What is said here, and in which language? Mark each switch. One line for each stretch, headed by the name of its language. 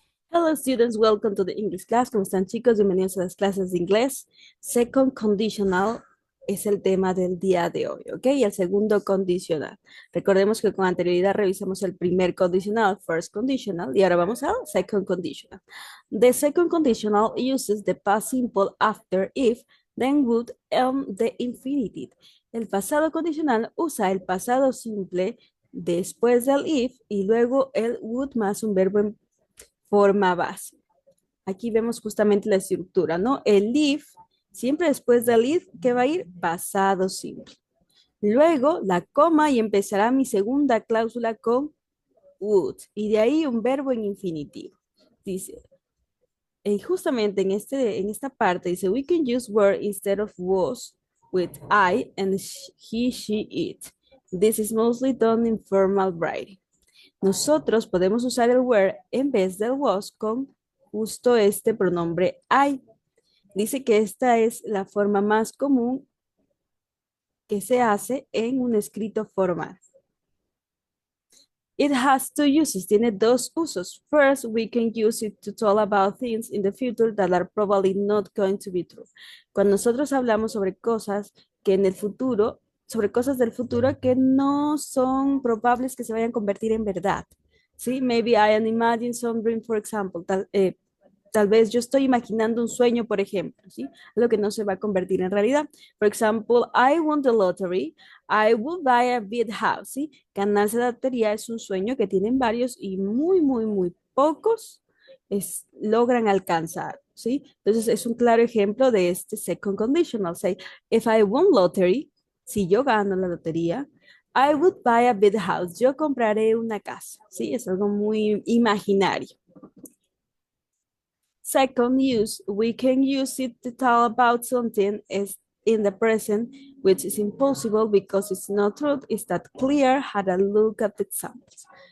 English: Hello students, welcome to the English class.
Spanish: ¿Cómo están chicos?
English: Bienvenidos a las clases de inglés.
Spanish: Second conditional es el tema del día de hoy, ¿ok? Y el segundo condicional. Recordemos que con anterioridad revisamos el primer condicional, first conditional, y ahora vamos al second conditional.
English: The second conditional uses the past simple after if, then would, and the infinitive.
Spanish: El pasado condicional usa el pasado simple después del if y luego el would más un verbo en forma base. Aquí vemos justamente la estructura, ¿no? El if, siempre después del if, ¿qué va a ir? Pasado simple. Luego la coma y empezará mi segunda cláusula con would. Y de ahí un verbo en infinitivo. Dice, justamente en esta parte dice,
English: we can use were instead of was with I and he, she, it. This is mostly done in formal writing.
Spanish: Nosotros podemos usar el were en vez del was con justo este pronombre I. Dice que esta es la forma más común que se hace en un escrito formal.
English: It has two uses,
Spanish: tiene dos usos.
English: First, we can use it to talk about things in the future that are probably not going to be true.
Spanish: Cuando nosotros hablamos sobre cosas que en el futuro, sobre cosas del futuro que no son probables que se vayan a convertir en verdad. ¿Sí?
English: Maybe I am imagining some dream, for example.
Spanish: Tal vez yo estoy imaginando un sueño, por ejemplo, ¿sí? Lo que no se va a convertir en realidad.
English: For example, I won the lottery. I would buy a big house, ¿sí?
Spanish: Ganarse la lotería es un sueño que tienen varios y muy pocos logran alcanzar, ¿sí? Entonces es un claro ejemplo de este second conditional.
English: Say, if I won lottery,
Spanish: si yo gano la lotería,
English: I would buy a big house.
Spanish: Yo compraré una casa, ¿sí? Es algo muy imaginario.
English: Second use, we can use it to tell about something is in the present, which is impossible because it's not true, it's that clear, had a look at the examples.